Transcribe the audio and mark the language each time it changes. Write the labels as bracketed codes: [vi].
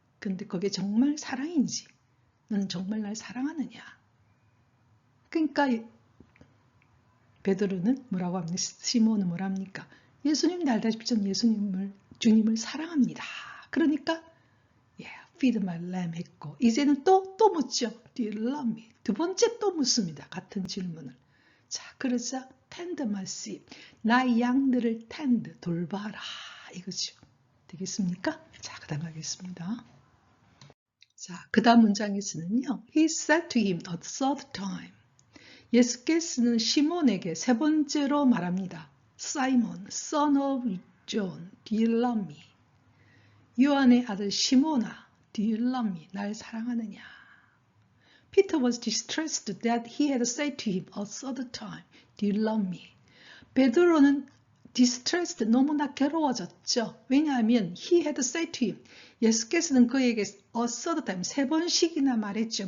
[ko] 근데 그게 정말 사랑인지, 너는 정말 날 사랑하느냐? 그러니까 베드로는 뭐라고 합니까? 시몬은 뭐랍니까? 예수님도 알다시피 저는 주님을 사랑합니다. 그러니까 [en] feed my lamb [ko] 했고 이제는 또 묻죠. [en] Do you love me? [ko] 두 번째 또 묻습니다. 같은 질문을. 자, 그러자 [en] tend my sheep. [ko] 나의 양들을 tend, 돌봐라. 이거죠. 되겠습니까? 자, 그 다음 가겠습니다. 자, 그 다음 문장에서는요. [en] He said to him a third time. [ko] 예수께서는 시몬에게 세 번째로 말합니다. [en] Simon, son of John, do you love me? [ko] 요한의 아들 시몬아, [en] do you love me? [ko] 날 사랑하느냐? [en] Peter was distressed that he had said to him a third time, do you love me? [ko] 베드로는 distressed, 너무나 괴로워졌죠. 왜냐하면 [en] he had said to him, [ko] 예수께서는 그에게 [en] a third time, [ko] 세 번씩이나 말했죠.